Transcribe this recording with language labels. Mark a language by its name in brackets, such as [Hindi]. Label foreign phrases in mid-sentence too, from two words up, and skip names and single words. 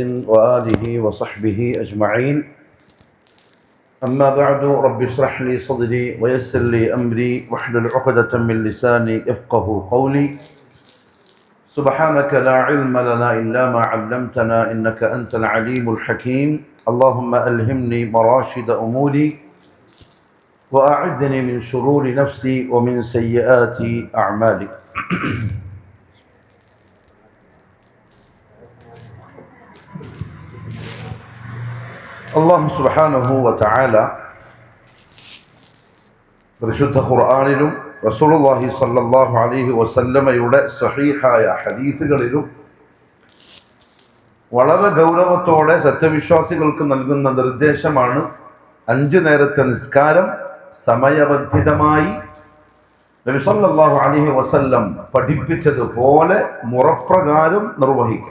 [Arabic] وآله وصحبه أجمعين أما بعد رب اشرح لي صدري ويسر لي أمري واحلل عقدة من لساني يفقه قولي سبحانك لا علم لنا إلا ما علمتنا إنك أنت العليم الحكيم اللهم ألهمني مراشد أموري وأعذني من شرور نفسي ومن سيئات أعمالي الله سبحانه وتعالى [Malayalam] പരിശുദ്ധ ഖുർആനിലും [Arabic] رسول الله صلى الله عليه [Malayalam] വസല്ലമയുടെ സ്വഹീഹായ ഹദീസുകളിലും വളരെ ഗൗരവത്തോടെ സത്യവിശ്വാസികൾക്ക് നൽകുന്ന നിർദ്ദേശമാണ് 5 നേരത്തെ നിസ്കാരം സമയബന്ധിതമായി നബി [Arabic] صلى الله عليه وسلم [Malayalam] പഠിപ്പിച്ചതുപോലെ മുറപ്രകാരം നിർവഹിക്കുക.